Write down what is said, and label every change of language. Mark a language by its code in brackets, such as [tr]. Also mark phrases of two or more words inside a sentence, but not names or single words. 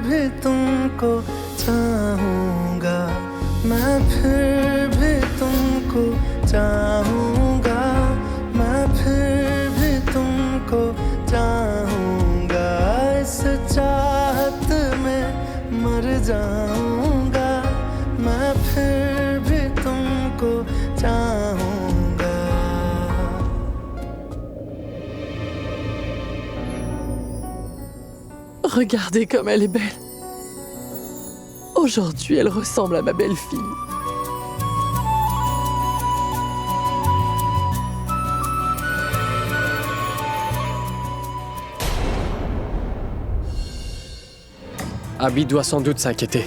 [hi] भी तुमको चाहूँगा मैं फिर भी तुमको चाहूँगा मैं फिर भी तुमको चाहूँगा इस चाहत में मर जाऊँगा मैं फिर भी तुमको चाहूँगा [fr] Regardez comme elle est belle. Aujourd'hui, elle ressemble à ma belle-fille. Abby doit sans doute s'inquiéter.